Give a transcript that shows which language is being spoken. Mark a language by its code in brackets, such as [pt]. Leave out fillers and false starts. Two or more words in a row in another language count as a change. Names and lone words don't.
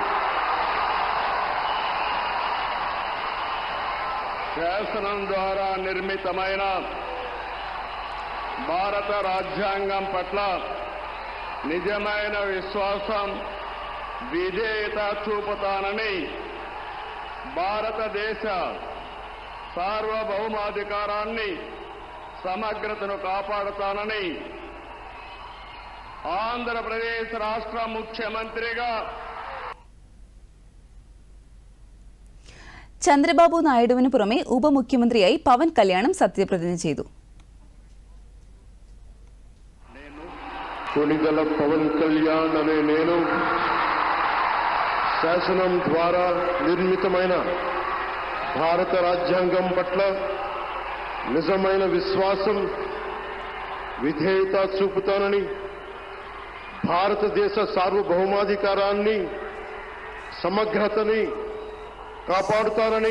[te] శాసనం ద్వారా నిర్మితమైన భారత రాజ్యాంగం పట్ల నిజమైన విశ్వాసం, విధేయత చూపుతానని, భారతదేశ సార్వభౌమాధికారాన్ని, సమగ్రతను కాపాడుతానని ఆంధ్రప్రదేశ్ రాష్ట్ర ముఖ్యమంత్రిగా [ml] ചന്ദ്രബാബു നായിഡുവിന് പുറമെ ഉപമുഖ്യമന്ത്രിയായി പവൻ കല്യാണം സത്യപ്രതിജ്ഞ ചെയ്തു. [te] కొణిదెల పవన్ కళ్యాణ్ అనే నేను శాసనం ద్వారా నిర్మితమైన భారత రాజ్యాంగం పట్ల నిజమైన విశ్వాసం, విధేయత చూపుతానని, భారతదేశ సార్వభౌమాధికారాన్ని, సమగ్రతని కాపాడుతానని,